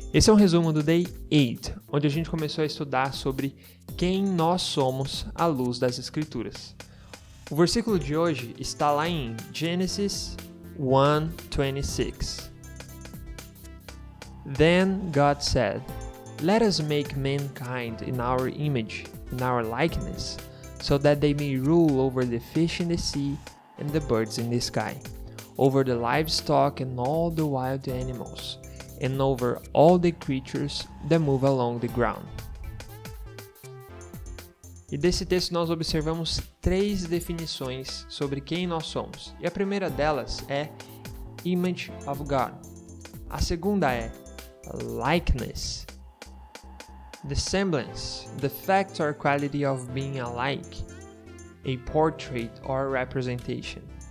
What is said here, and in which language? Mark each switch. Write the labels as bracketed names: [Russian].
[Portuguese] Esse é um resumo do Day 8, onde a gente começou a estudar sobre quem nós somos à luz das Escrituras. O versículo de hoje está lá em Gênesis 1:26. [English] Then God said, "Let us make mankind in our image, in our likeness, so that they may rule over the fish in the sea and the birds in the sky, over the livestock and all the wild animals, and over all the creatures that move along the ground." [Portuguese] E desse texto nós observamos 3 definições sobre quem nós somos. E a primeira delas é [English] Image of God. [Portuguese] A segunda é Likeness. [English] The semblance, the fact or quality of being alike, a portrait or representation.